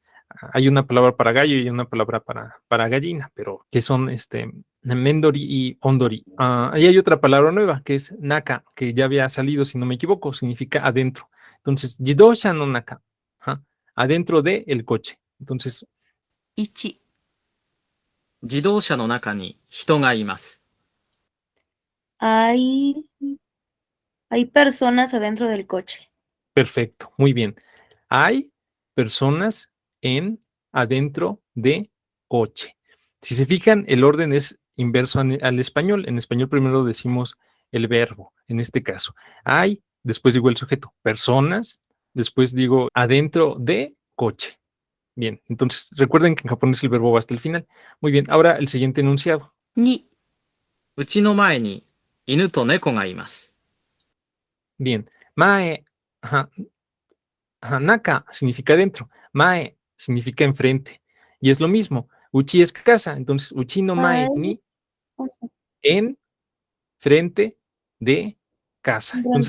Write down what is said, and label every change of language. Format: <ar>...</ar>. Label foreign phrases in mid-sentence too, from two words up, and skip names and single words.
<es>Hay una palabra para gallo y una palabra para gallina, pero que son mendori y ondori. Ahí hay otra palabra nueva que es naka, que ya había salido, si no me equivoco, significa adentro. Entonces,</es> <ja>自動車の中,</ja> <es>adentro del coche. Entonces,</es> <ja>1、自動車の中に人がいます。</ja> <es>Hay personas adentro del coche. perfecto, muy bien. Hay personas adentro de coche. Si se fijan, el orden es inverso al español. En español primero decimos el verbo, en este caso. Hay, después digo el sujeto, personas, después digo adentro de coche. Bien, entonces recuerden que en japonés el verbo va hasta el final. Muy bien, ahora el siguiente enunciado.</es> <ja>2、うちの前に犬と猫がいます。</ja> <es>Bien, mae, naka significa dentro, mae significa enfrente. Y es lo mismo, uchi es casa, entonces</es> <ja>うちの前</ja> <es>Ay, ni en frente de casa. Entonces,</es>